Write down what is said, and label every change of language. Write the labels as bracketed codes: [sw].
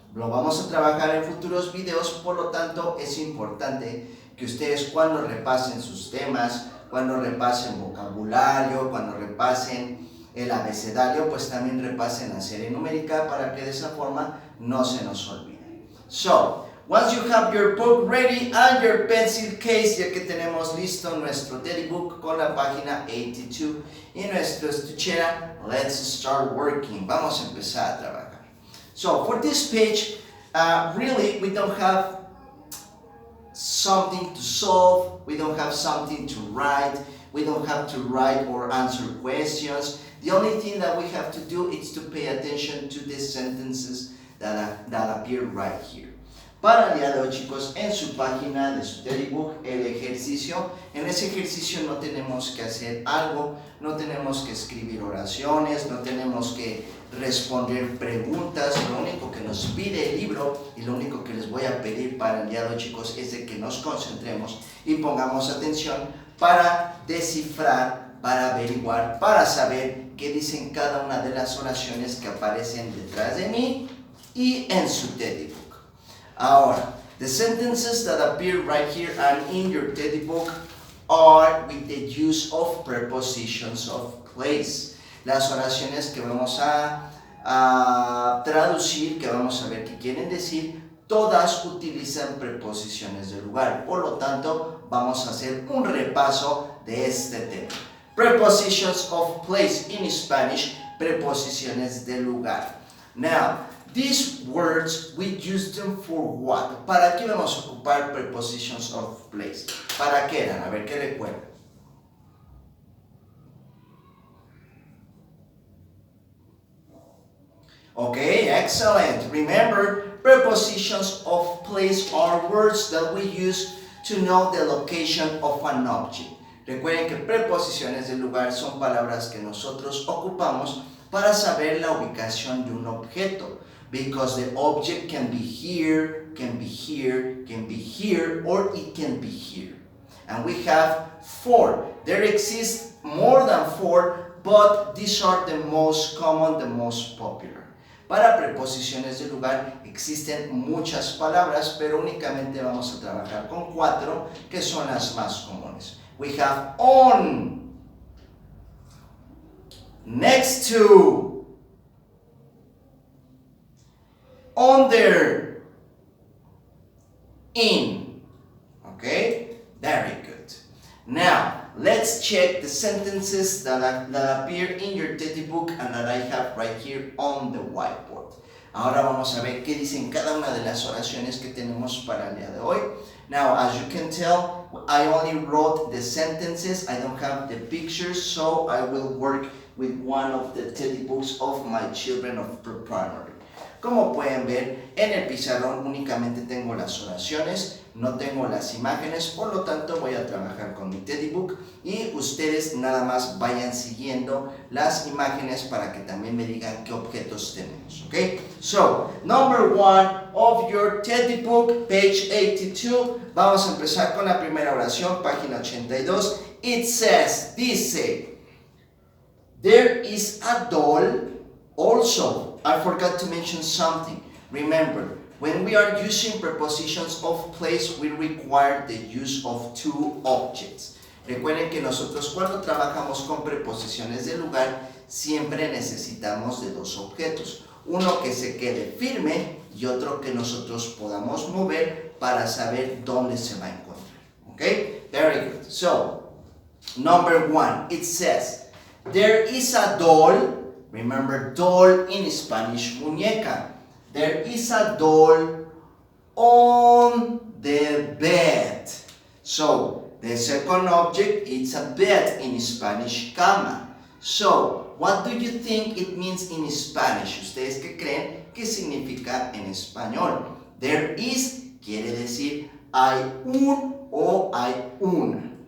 [es] Lo vamos a trabajar en futuros videos, por lo tanto es importante que ustedes cuando repasen sus temas, cuando repasen vocabulario, cuando repasen el abecedario, pues también repasen la serie numérica para que de esa forma no se nos olvide. [en] So, once you have your book ready and your pencil case, [es] ya que tenemos listo nuestro teddy book con la página 82 y nuestro estuchera, [en] let's start working. [es] Vamos a empezar a trabajar. [en] So for this page, really we don't have something to solve, we don't have something to write, we don't have to write or answer questions. The only thing that we have to do is to pay attention to the sentences that appear right here. [es] Para el día de hoy, chicos, en su página de su teddy book, el ejercicio, en ese ejercicio no tenemos que hacer algo, no tenemos que escribir oraciones, no tenemos que responder preguntas. Lo único que nos pide el libro y lo único que les voy a pedir para el día de hoy, chicos, es de que nos concentremos y pongamos atención para descifrar, para averiguar, para saber qué dicen cada una de las oraciones que aparecen detrás de mí y en su teddy book. [en] Ahora, the sentences that appear right here and in your teddy book are with the use of prepositions of place. [es] Las oraciones que vamos a traducir, que vamos a ver qué quieren decir, todas utilizan preposiciones de lugar. Por lo tanto, vamos a hacer un repaso de este tema. [en] Prepositions of place in Spanish, preposiciones de lugar. Now, these words, we use them for what? [es] ¿Para qué vamos a ocupar prepositions of place? ¿Para qué eran? A ver, ¿qué recuerdan? [en] Okay, excellent. Remember, prepositions of place are words that we use to know the location of an object. [es] Recuerden que preposiciones de lugar son palabras que nosotros ocupamos para saber la ubicación de un objeto. [en] Because the object can be here, can be here, can be here, or it can be here. And we have 4. There exist more than 4, but these are the most common, the most popular. [es] Para preposiciones de lugar existen muchas palabras, pero únicamente vamos a trabajar con 4, que son las más comunes. [en] We have on, next to, under, in. Okay, very good. Now, let's check the sentences that appear in your teddy book and that I have right here on the whiteboard. [es] Ahora vamos a ver qué dicen cada una de las oraciones que tenemos para el día de hoy. [en] Now, as you can tell, I only wrote the sentences. I don't have the pictures, so I will work with one of the teddy books of my children of pre-primary. [es] Como pueden ver, en el pizarrón únicamente tengo las oraciones, no tengo las imágenes, por lo tanto voy a trabajar con mi teddy book y ustedes nada más vayan siguiendo las imágenes para que también me digan qué objetos tenemos, ¿ok? [en] So, number 1 of your teddy book, page 82, [es] vamos a empezar con la primera oración, página 82. [en] It says, dice, there is a doll. Also, I forgot to mention something. Remember, when we are using prepositions of place, we require the use of 2 objects. Recuerden que nosotros cuando trabajamos con preposiciones de lugar, siempre necesitamos de 2 objetos. Uno que se quede firme y otro que nosotros podamos mover para saber dónde se va a encontrar. Okay, very good. So, number 1, it says, there is a doll. Remember, doll in Spanish, muñeca. There is a doll on the bed. So, the second object is a bed in Spanish, cama. So, what do you think it means in Spanish? [es] ¿Ustedes qué creen que significa en español? There is quiere decir hay un o hay una.